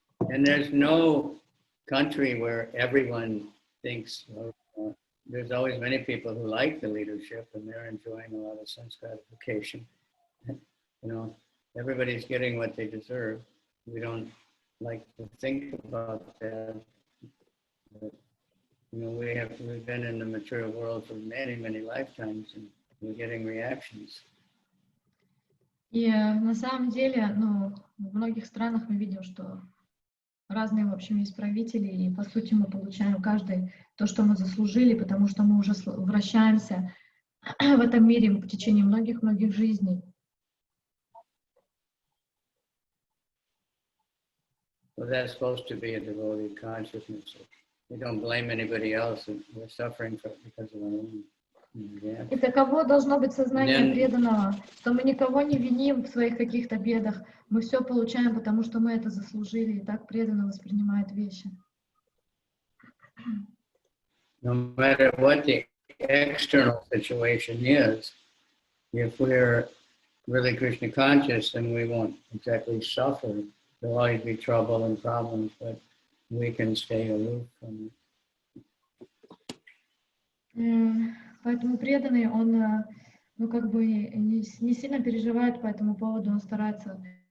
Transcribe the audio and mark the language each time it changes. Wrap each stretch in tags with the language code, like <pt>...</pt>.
<en>And there's no country where everyone thinks, there's always many people who like the leadership and they're enjoying a lot of sense gratification. Everybody's getting what they deserve. We don't like to think about that. But, we've been in the material world for many, many lifetimes and we're getting reactions.</en> <ru>И на самом деле, в многих странах мы видим, что разные, в общем, есть правители, и по сути мы получаем каждый то, что мы заслужили, потому что мы уже вращаемся в этом мире в течение многих-многих жизней.</ru> <en>So that's supposed to be a devoted consciousness. We don't blame anybody else, and we're suffering because of our own.</en> <ru>И таково должно быть сознание преданного, что мы никого не виним в своих каких-то бедах, мы все получаем, потому что мы это заслужили, и так преданно воспринимает вещи.</ru> <en>No matter what the external situation is, if we're really Krishna conscious, then we won't exactly suffer. There'll always be trouble and problems, but we can stay aloof from it.</en> <ru>Поэтому преданный, он, не сильно переживает по этому поводу, он старается.</ru>